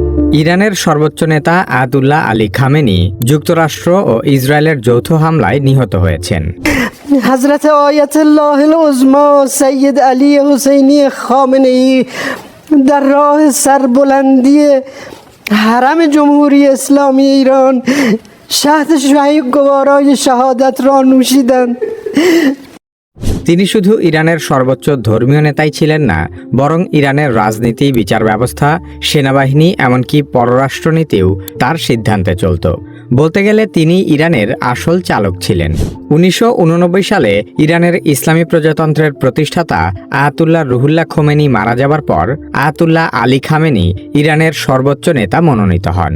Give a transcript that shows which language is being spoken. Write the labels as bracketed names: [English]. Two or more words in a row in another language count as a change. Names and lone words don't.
[Bangla] ইরানের সর্বোচ্চ নেতা আয়াতুল্লাহ আলী খামেনি যুক্তরাষ্ট্র ও ইসরায়েলের যৌথ হামলায় নিহত হয়েছেন। [Persian] হযরত আয়াতুল্লাহিল উজমা সৈয়দ আলী হুসেইনি খামেনি در راه سربلندی حرم جمهوری اسلامی ایران شهد شهید گوارای شهادت را نوشیدند. [Bangla] তিনি শুধু ইরানের সর্বোচ্চ ধর্মীয় নেতাই ছিলেন না, বরং ইরানের রাজনীতি, বিচার ব্যবস্থা, সেনাবাহিনী, এমনকি পররাষ্ট্রনীতিও তার সিদ্ধান্তে চলত। বলতে গেলে তিনি ইরানের আসল চালক ছিলেন। 1989 সালে ইরানের ইসলামী প্রজাতন্ত্রের প্রতিষ্ঠাতা আয়াতুল্লাহ রুহুল্লাহ খোমেনি মারা যাবার পর আয়াতুল্লাহ আলী খামেনি ইরানের সর্বোচ্চ নেতা মনোনীত হন।